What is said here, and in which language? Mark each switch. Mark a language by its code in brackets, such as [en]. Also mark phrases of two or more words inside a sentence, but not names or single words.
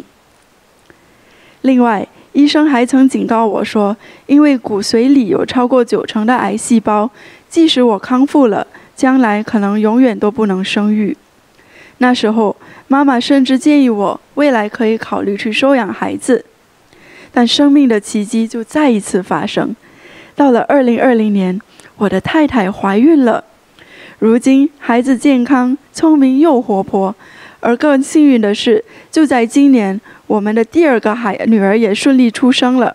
[zh] 另外，醫生還曾警告我說，因為骨髓裡有超過90%的癌細胞，即使我康復了，將來可能永遠都不能生育。那時候，媽媽甚至建議我未來可以考慮去收養孩子。但生命的奇蹟就再一次發生。到了2020年，我的太太懷孕了。如今孩子健康、聰明又活潑， 而更幸運的是，就在今年，我們的第二個女兒也順利出生了。